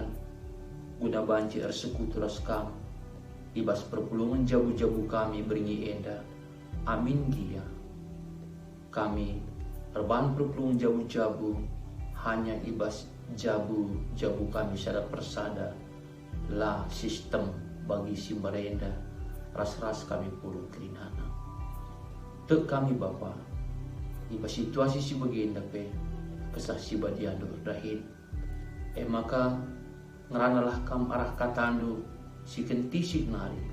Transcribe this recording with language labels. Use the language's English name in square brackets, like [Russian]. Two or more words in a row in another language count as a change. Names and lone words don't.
[Batak Karo] Guna banci ersekutu ras kami. Ibas perpulungan jabu-jabu kami beringi enda. Amin dia. Kami erban perpulungan jabu-jabu hanya ibas jabu-jabu kami secara persada lah sistem bagi si merenda ras-ras kami puluh kerinana. Tek kami Bapa ibas situasi si begenda pe kesah si badiandu dahin. Maka ngeranalah kam arah katandu si kentisik nari.